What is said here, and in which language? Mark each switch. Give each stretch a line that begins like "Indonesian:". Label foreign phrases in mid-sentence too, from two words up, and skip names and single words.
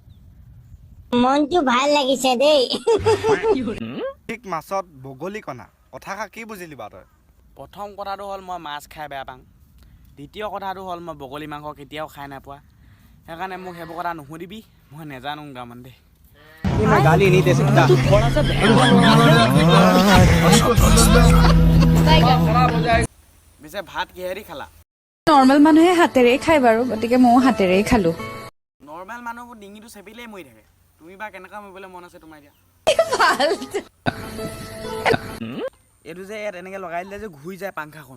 Assamese: মনটো ভাল লাগিছে দেই ঠিক মাছত বগলী কণা কথা কি বুজিলি বাৰু তই? প্ৰথম কথাটো হ'ল মই মাছ খাই বেয়া পাওঁ। দ্বিতীয় কথাটো হ'ল মই বগলী মাংস কেতিয়াও খাই নাপোৱা। সেইকাৰণে মোক সেইবোৰ কথা নুসুধিবি, মই নেজানো তাৰমানে দেই।
Hindi: गाली नहीं दे सकता।
Assamese: পিছে ভাত কিহেদি খালা? নৰ্মেল মানুহে হাতেৰে খায় বাৰু, গতিকে ময়ো হাতেৰেই খালো। নৰ্মেল মানুহবোৰ ডিঙিটো চেপিলেই মৰি থাকে। তুমি বা কেনেকুৱা মৰিবলৈ মন আছে তোমাৰ এতিয়া? এইটো যে ইয়াত এনেকে লগাই দিলে যে ঘূৰি যায় পাংখাখন।